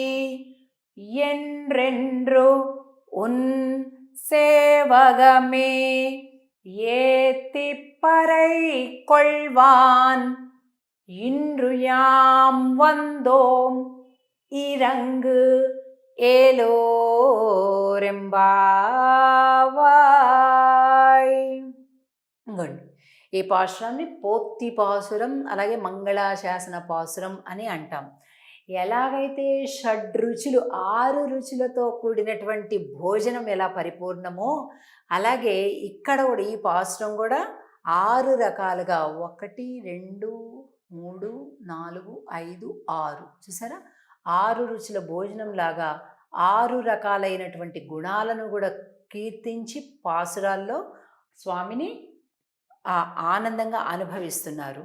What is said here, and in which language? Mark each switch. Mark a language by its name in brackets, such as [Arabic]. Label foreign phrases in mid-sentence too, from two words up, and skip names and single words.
[Tamil] என்றென்று உன் சேவகமே ஏத்திப்பறை கொள்வான் இன்று யாம் வந்தோம் இறங்கு ఏలోరెంబావాయ్. [Telugu] ఈ పాసురాన్ని పోత్తి పాసురం అలాగే మంగళాశాసన పాసురం అని అంటాం. ఎలాగైతే షడ్రుచులు 6 రుచులతో కూడినటువంటి భోజనం ఎలా పరిపూర్ణమో అలాగే ఇక్కడ కూడా ఈ పాసురం కూడా 6 రకాలుగా 1 2 3 4 5 6 చూసారా, 6 రుచుల భోజనం లాగా 6 రకాలైనటువంటి గుణాలను కూడా కీర్తించి పాసురాల్లో స్వామిని ఆనందంగా అనుభవిస్తున్నారు.